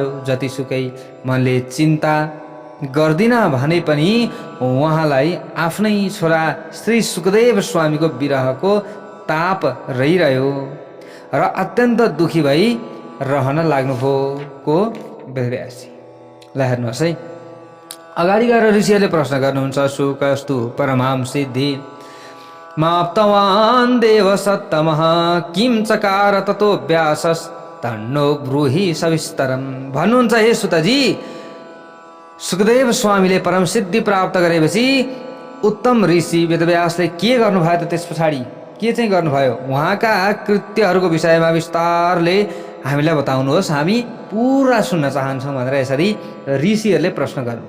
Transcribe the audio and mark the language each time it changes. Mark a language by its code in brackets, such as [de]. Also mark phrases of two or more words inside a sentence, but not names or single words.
[ne] जतिसुकै मनले चिन्ता गर्दिन भने पनि उहाँलाई आफ्नै छोरा श्री सुखदेव स्वामीको विरहको ताप रहिरह्यो र अत्यन्त दुखी भई रहन लाग्नुभयो को वेदव्यासजी। ल हेर्नुहोस् है, अगाडि गएर ऋषिहरूले प्रश्न गर्नुहुन्छ, [sa] सुकस्तु परमां सिद्धि माप्तवान् देव सत्तमः किं चकार ततो व्यासस्तन्नो ब्रूहि सविस्तरम्। [ne] भन्नुहुन्छ, हे सुतजी, सुखदेव स्वामीले परम सिद्धि प्राप्त गरेपछि उत्तम ऋषि वेदव्यासले के गर्नुभयो त? त्यस पछाडि के चाहिँ गर्नुभयो? उहाँका कृत्यहरूको विषयमा विस्तारले हामीलाई बताउनुहोस्, हामी पुरा सुन्न चाहन्छौँ भनेर यसरी ऋषिहरूले प्रश्न गर्नुभयो।